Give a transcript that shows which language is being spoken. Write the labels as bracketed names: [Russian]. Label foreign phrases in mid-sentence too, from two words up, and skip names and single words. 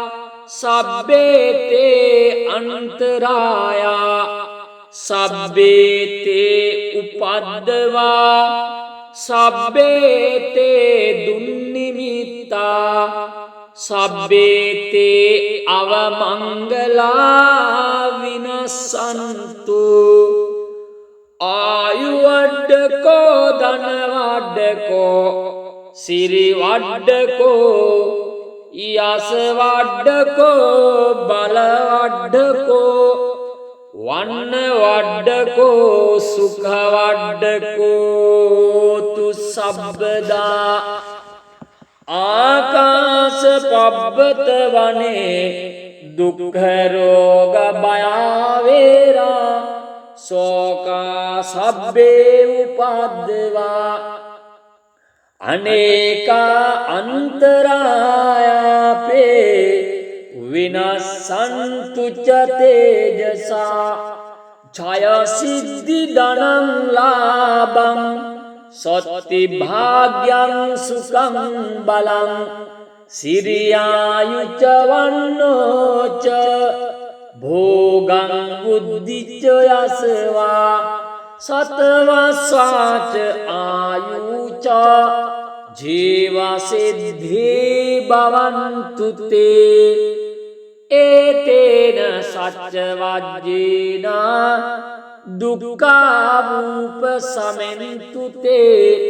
[Pali] සබ්බේතේ අන්තරායා සබ්බේතේ උපද්දවා සබ්බේතේ දුන්නිමිත්තා සබ්බේතේ අවමංගලා විනසන්තු ආයුවඩ්ඩකෝ ධනවඩ්ඩකෝ සිරිවඩ්ඩකෝ යසවඩ්ඩකෝ බලවඩ්ඩකෝ වන්නවඩ්ඩකෝ සුඛවඩ්ඩකෝ තු සබ්බදා ආකාස පබ්බත වනේ දුක්ඛ රෝග භය වේරා සෝකා සබ්බේ උපද්දවා අනේකා අන්තරායාපේ විනස්සන්තු ච තේජසා ඡය සිද්ධි ධනං ලාභං සොත්ති භාග්‍යං සුඛං බලං සිරියායුච වන්නෝච භෝගං බුද්ධිච යසවා සතවස්වාච ආයුච ජීවසිද්ධි භවන්තු තේ ඒතේන සච්ච වජ්ජේන දුක්ඛාවූප සමෙන්තු තේ